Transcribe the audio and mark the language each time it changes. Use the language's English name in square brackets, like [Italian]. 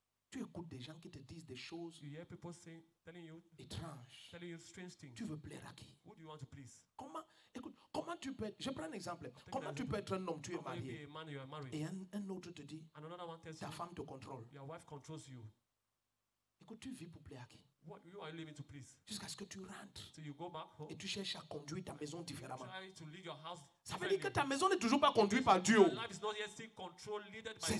[French] Tu écoutes des gens qui te disent des choses [English] You hear people saying, telling you strange things. [French] Tu veux plaire à qui? [English] Who do you want to please? [French] Écoute, comment tu peux être, je prends un exemple. Comment tu peux être un homme, tu es [English] How can you be [French] marié, [English] a man, you are married, [French] et un autre te dit, [English] and another one tells [French] ta [English] you, [French] femme te contrôle. [English] your wife controls you. [French] Écoute, tu vis pour plaire à qui? [English] What you are living to please? [French] Jusqu'à ce que tu rentres [English] So you go back home, [French] et tu cherches à conduire ta maison différemment. [English] try to lead your house. [French] Ça veut dire que [English] differently. [French] ta maison n'est toujours pas conduite par Dieu. [English] Your life is not yet still controlled, leaded by God.